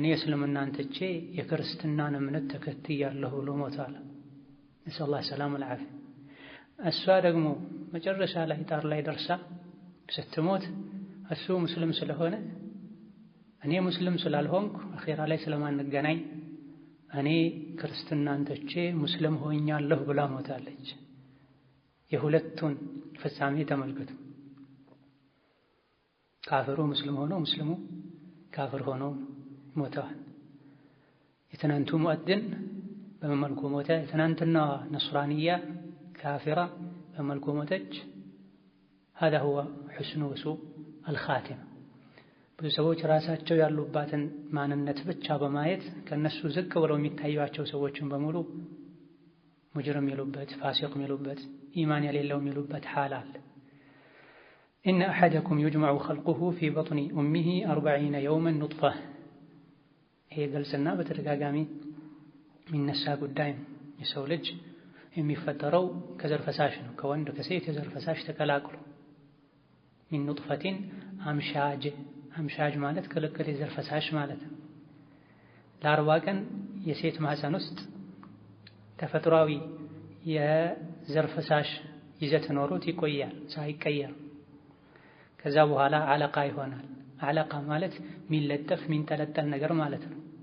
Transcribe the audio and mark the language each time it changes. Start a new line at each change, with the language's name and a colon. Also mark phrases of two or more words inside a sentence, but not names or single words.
Amharic: እስልምናን ትቼ የክርስትናን እምነት ተከትያለሁ ብሎ ሞቷል።
Arabic: نسأل الله السلامة والعافية።
Amharic: እሷ ደግሞ መጨረሻ ላይ ጣር ላይ ደርሳ ስትሞት እሱ ሙስሊም ስለሆነ እኔ ሙስሊም ስላልሆንኩ አኺራ ላይ ስለማንገናኝ እኔ ክርስትናን ትቼ ሙስሊም ሆኛለሁ ብላ ሞታለች። የሁለቱን ፍጻሜ ተመልከቱ። ካፍሩ ሙስሊም ሆኖ ሙስሊሙ ካፍር ሆኖ ሞተዋል። የትናንቱ ሙእዚን በመልኩ ሞተ። የትናንትና ነስራንያ ካፊራ በመልኩ ሞተች።
Arabic: هذا هو حسن وسوء الخاتمة።
Amharic: ብዙ ሰዎች ራሳቸው ያሉባትን ማንነት ብቻ በማየት ከነሱ ዝቅ ብለው የሚታዩዋቸው ሰዎችን በሙሉ ሙጅሪም ይሉበት፣ ፋሲቅ ይሉበት፣ ኢማን የሌለው ይሉበት ሐል አለ።
Arabic: إن أحدكم يجمع خلقه في بطن أمه 40 يوما
Amharic: نطفة። ይሄ ግልጽና በተደጋጋሚ የሚነሳ ጉዳይ ነው። የሰው ልጅ የሚፈጠረው ከዘር ፈሳሽ ነው። ከወንድ ከሴት የዘር ፈሳሽ ተቀላቅሎ
Arabic: من نطفة أمشاج
Amharic: ማለት ክልክል የዘር ፈሳሽ ማለት ነው። ለ40 ቀን የሴት ማህፀን ውስጥ ተፈጥሯዊ የዘር ፈሳሽ ይዘት ኖሮት ይቆያል ሳይቀየር። ከዛ በኋላ አለቃ ይሆናል። አለቃ ማለት ሚለጠፍ ሚንጠለጠል ነገር ማለት ነው።